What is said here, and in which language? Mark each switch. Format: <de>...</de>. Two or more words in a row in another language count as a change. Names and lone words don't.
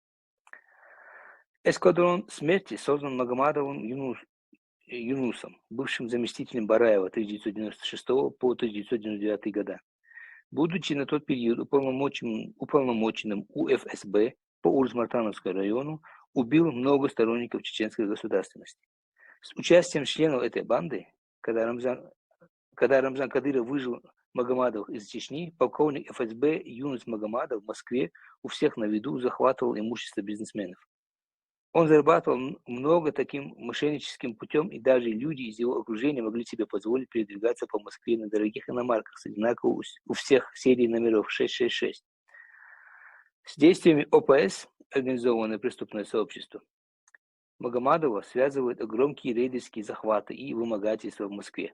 <ru>Эскадрон смерти создан Магомадовым Юнусом, бывшим заместителем Бараева 1996 по 1999 года. Будучи на тот период уполномоченным УФСБ по Урус-Мартановскому району, убил много сторонников чеченской государственности. С участием членов этой банды, когда Рамзан Кадыров выжил Магомадов из Чечни, полковник ФСБ Юнус Магомадов в Москве у всех на виду захватывал имущество бизнесменов. Он зарабатывал много таким мошенническим путем, и даже люди из его окружения могли себе позволить передвигаться по Москве на дорогих иномарках с одинаковой у всех серий номеров 666. С действиями ОПС, организованное преступное сообщество, Магомадова связывают громкие рейдерские захваты и вымогательства в Москве.</ru>